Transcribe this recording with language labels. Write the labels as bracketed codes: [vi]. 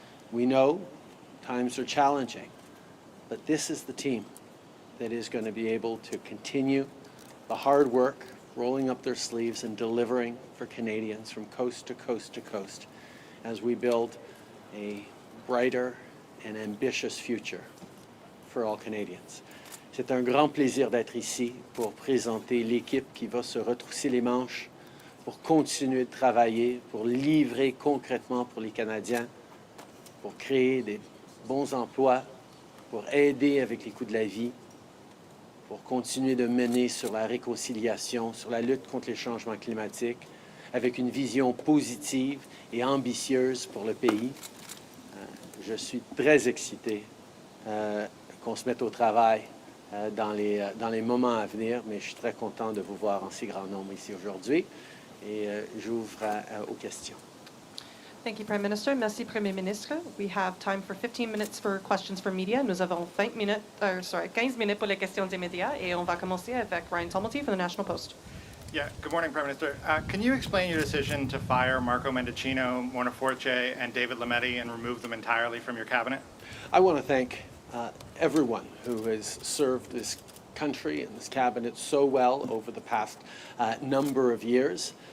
[en] We know times are challenging, but this is the team that is going to be able to continue the hard work, rolling up their sleeves and delivering for Canadians from coast to coast to coast as we build a brighter and ambitious future for all Canadians. [fr] C'est un grand plaisir d'être ici pour présenter l'équipe qui va se retrousser les manches pour continuer de travailler, pour livrer concrètement pour les Canadiens, pour créer des bons emplois, pour aider avec les coûts de la vie, pour continuer de mener sur la réconciliation, sur la lutte contre les changements climatiques, avec une vision positive et ambitieuse pour le pays. Je suis très excité qu'on se mette au travail dans les moments à venir, mais je suis très content de vous voir en si grand nombre ici aujourd'hui et j'ouvre aux questions. [en] Thank you, Prime Minister. [fr] Merci, Premier ministre. [en] We have time for 15 minutes for questions for media. [fr] Nous avons 15 minutes pour les questions des médias et on va commencer avec Ryan Tumulty [en] from the National Post. Yeah, good morning, Prime Minister. Can you explain your decision to fire Marco Mendicino, Mona Fortier, and David Lametti and remove them entirely from your cabinet? I want to thank everyone who has served this country and this cabinet so well over the past number of years.